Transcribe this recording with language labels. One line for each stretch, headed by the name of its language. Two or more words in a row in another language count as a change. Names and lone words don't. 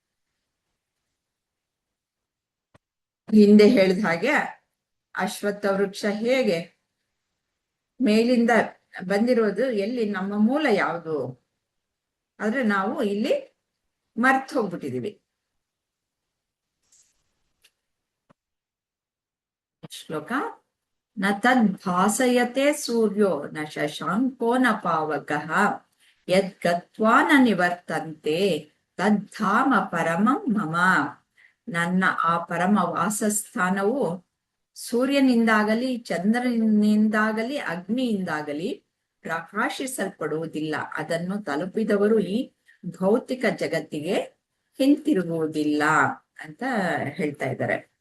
Kannada: ಹಿಂದೆ ಹೇಳಿದ ಹಾಗೆ ಅಶ್ವತ್ಥ ವೃಕ್ಷ ಹೇಗೆ ಮೇಲಿಂದ ಬಂದಿರೋದು, ಎಲ್ಲಿ ನಮ್ಮ ಮೂಲ ಯಾವುದು ಆದ್ರೆ ನಾವು ಇಲ್ಲಿ ಮರ್ತು ಹೋಗ್ಬಿಟ್ಟಿದೀವಿ.
Sanskrit: ಶ್ಲೋಕ ನ ತದ್ ಭಾಸಯತೆ ಸೂರ್ಯೋ ನ ಶಶಾಂಕೋ ನ ಪಾವಕಃ ಯದ್ ಗತ್ವಾ ನ ನಿವರ್ತಂತೆ ತದ್ಧಾಮ ಪರಮಂ ಮಮ.
Kannada: ನನ್ನ ಆ ಪರಮ ವಾಸಸ್ಥಾನವು ಸೂರ್ಯನಿಂದಾಗಲಿ ಚಂದ್ರನಿಂದಾಗಲಿ ಅಗ್ನಿಯಿಂದಾಗಲಿ ಪ್ರಕಾಶಿಸಲ್ಪಡುವುದಿಲ್ಲ. ಅದನ್ನು ತಲುಪಿದವರು ಈ ಭೌತಿಕ ಜಗತ್ತಿಗೆ ಹಿಂತಿರುಗುವುದಿಲ್ಲ ಅಂತ ಹೇಳ್ತಾ ಇದ್ದಾರೆ.